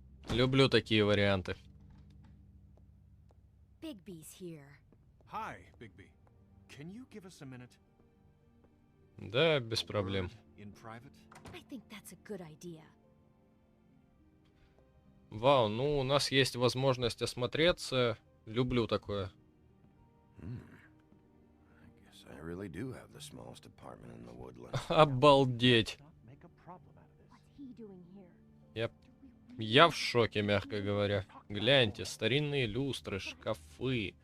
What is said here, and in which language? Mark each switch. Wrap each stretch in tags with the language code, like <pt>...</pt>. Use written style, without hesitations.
<ru>Люблю такие варианты.</ru> <en>Bigby's here. Hi, Bigby. Can you give us a minute?</en> <ru>Да, без проблем.</ru> <en>In private? I think that's a good idea.</en> <ru>Вау, ну у нас есть возможность осмотреться. Люблю такое.</ru> <en>I guess I really do have the smallest apartment in the woodlands.</en> <ru>Обалдеть.</ru> <en>Make a problem out of this. What's he doing here?</en> <ru>Я в шоке, мягко говоря. Гляньте, старинные люстры, шкафы,</ru>